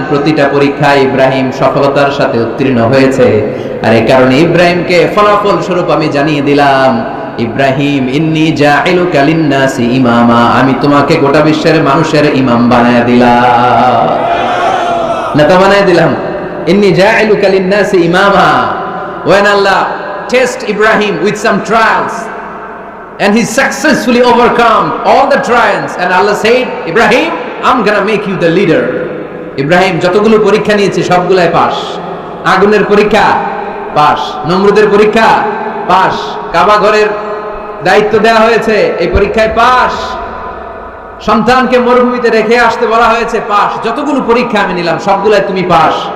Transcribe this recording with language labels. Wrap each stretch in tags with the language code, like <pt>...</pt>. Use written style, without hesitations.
<bn>প্রতিটা পরীক্ষায় ইব্রাহিম সফলতার সাথে উত্তীর্ণ হয়েছে। আর এই কারণে ইব্রাহিমকে ফলাফল স্বরূপ আমি জানিয়ে দিলাম, ইব্রাহিম</bn> <ar>ইন্নী জাঈলুকা লিন-নাসি ইমামা,</ar> <bn>আমি তোমাকে গোটা বিশ্বের মানুষের ইমাম বানায় দিলাম, নেতা বানায় দিলাম।</bn> <ar>ইন্নী জাঈলুকা লিন-নাসি ইমামা।</ar> <en>When Allah test Ibrahim with some trials and he successfully overcome all the trials and Allah said, Ibrahim, I'm gonna make you the leader.</en> <bn>Ibrahim যতগুলো পরীক্ষা নিয়েছে সবগুলাই পাস। আগুনের পরীক্ষা পাস, নমরুদের পরীক্ষা পাস, কাবা ঘরের দায়িত্ব দেওয়া হয়েছে, এই পরীক্ষায় পাস। সন্তানকে মরুভূমিতে রেখে আসতে বলা হয়েছে, পাস। যতগুলো পরীক্ষা আমি নিলাম সবগুলাই তুমি পাস।</bn>